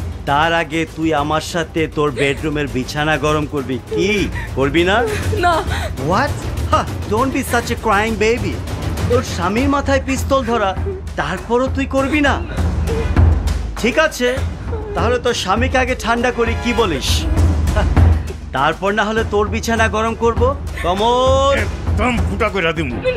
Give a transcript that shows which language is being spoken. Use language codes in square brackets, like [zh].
[bn] তার আগে তুই আমার সাথে তোর বেডরুমের বিছানা গরম করবি, কি করবি না? না। [en] What? Don't be such a crying baby. [bn] তোর স্বামীর মাথায় পিস্তল ধরা, তারপরও তুই করবি না? ঠিক আছে, তাহলে তোর স্বামীকে আগে ঠান্ডা করি, কি বলিস? তারপর না হলে তোর বিছানা গরম করব। কমল, একদম ফুটা কইরা দিমু।